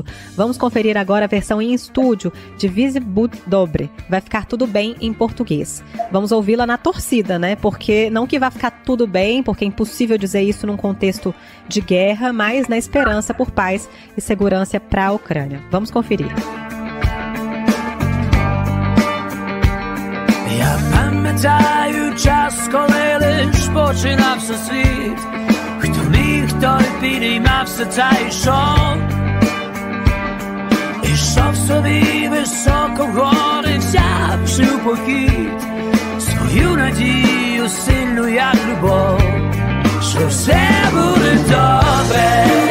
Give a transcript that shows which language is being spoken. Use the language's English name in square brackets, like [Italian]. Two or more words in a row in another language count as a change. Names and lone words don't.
[Portuguese] Vamos conferir agora a versão em estúdio de Vizi Bud Dobre. Vai ficar tudo bem em português. Vamos ouvi-la na torcida, né? Porque não que vai ficar tudo bem, porque é impossível dizer isso num contexto de guerra, mas na esperança por paz e segurança para a Ucrânia. Vamos conferir. [Ukrainian] Я пам'ятаю час, коли лиш починався світ, хто міг, той підіймався та йшов. Ішов собі високо вгори, взявши у похід свою надію сильну, як любов, що все буде добре.